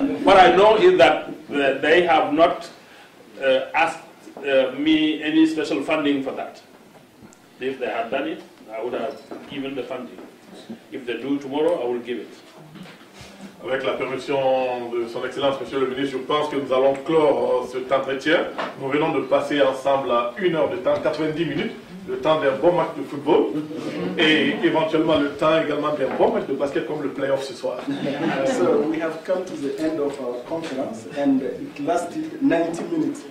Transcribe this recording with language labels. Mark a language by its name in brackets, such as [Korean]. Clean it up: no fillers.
[English] What I know is that they have not asked me any special funding for that. If they had done it, I would have given the funding. If they do tomorrow, I will give it. [French] Avec la permission de son Excellence, Monsieur le Ministre, je pense que nous allons clore cet entretien. Nous venons de passer ensemble à 1 heure de temps, 90 minutes, le temps d'un bon match de football et éventuellement le temps également d'un bon match de basket comme le play-off ce soir. [English] So we have come to the end of our conference and it lasted 90 minutes.